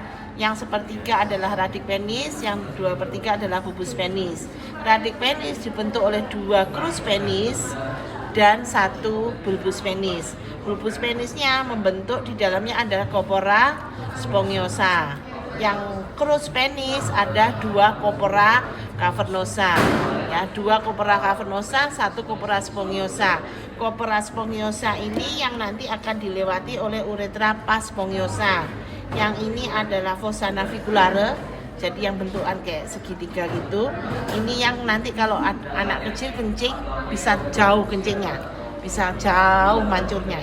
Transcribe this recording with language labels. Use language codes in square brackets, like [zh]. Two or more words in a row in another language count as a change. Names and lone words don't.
[id] Yang sepertiga adalah [la] radik penis, [id] yang 2/3 adalah [la] bulbus penis. Radik penis [id] dibentuk oleh 2 [la] crus penis [id] dan 1 [la] bulbus penis. Bulbus penisnya [id] membentuk di dalamnya adalah [la] corpora spongiosa. [id] Yang [la] crus penis [id] ada 2 [la] corpora cavernosa, [id] ya, 2 [la] corpora cavernosa, [id] 1 [la] corpora spongiosa. Corpora spongiosa [id] ini yang nanti akan dilewati oleh [la] uretra pars spongiosa. [id] Yang ini adalah [la] fossa naviculare, [id] jadi yang bentukan kayak segitiga gitu. Ini yang nanti kalau anak kecil kencing bisa jauh kencingnya, bisa jauh mancurnya.